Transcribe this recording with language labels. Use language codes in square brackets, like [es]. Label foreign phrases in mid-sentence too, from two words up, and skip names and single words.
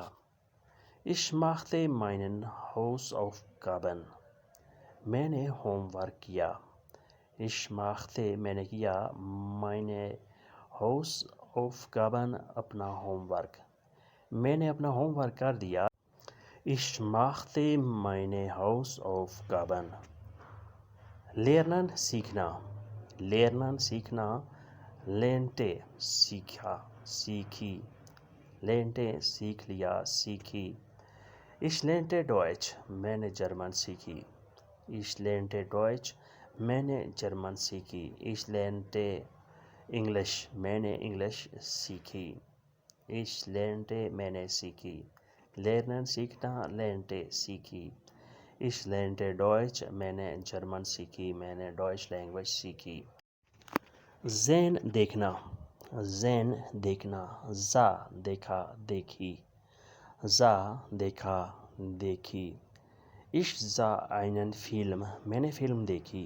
[de] Ich machte meinen Hausaufgaben, [hi] मैंने होमवर्क किया। [de] Ich machte, [hi] मैंने किया, [de] meine Hausaufgaben, [hi] अपना होमवर्क, मैंने अपना होमवर्क कर दिया। [de] Ich machte meine Hausaufgaben। [hi] lernen सीखना, lernen सीखना, lernte सीखा, सीखी, lernte सीख लिया, सीखी। [de] Ich lernte Deutsch, [hi] मैंने जर्मन सीखी। [de] Ich lernte Deutsch, [hi] मैंने जर्मन सीखी। [de] Ich lernte English, [hi] मैंने इंग्लिश सीखी। [de] Ich lernte, [hi] मैंने सीखी। Lernen सीखना, lernte सीखी। [de] Ich lernte Deutsch, [hi] मैंने जर्मन सीखी, मैंने Deutsch लैंग्वेज सीखी। ज़ैन देखना, ज़ैन देखना, ज़ा देखा, देखी, ज़ा देखा, देखी। [de] Ich sah einen Film, [hi] मैंने फ़िल्म देखी।